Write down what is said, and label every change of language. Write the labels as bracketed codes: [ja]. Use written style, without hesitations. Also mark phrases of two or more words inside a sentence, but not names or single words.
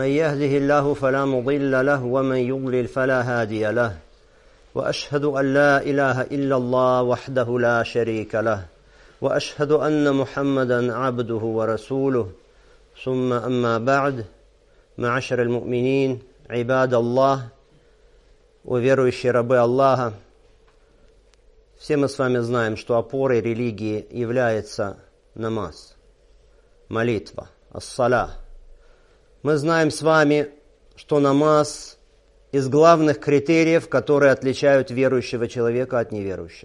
[ar] يهده الله فلا مضل له ومن يضلل فلا هادي له وأشهد أن لا إله إلا الله وحده لا شريك له وأشهد أن محمدا عبده ورسوله ثم أما بعد معاشر المؤمنين عباد الله, [ru] верующие рабы Аллаха, все мы с вами знаем, что опорой религии является намаз, молитва, ас-саля. Мы знаем с вами, что намаз из главных критериев, которые отличают верующего человека от неверующего.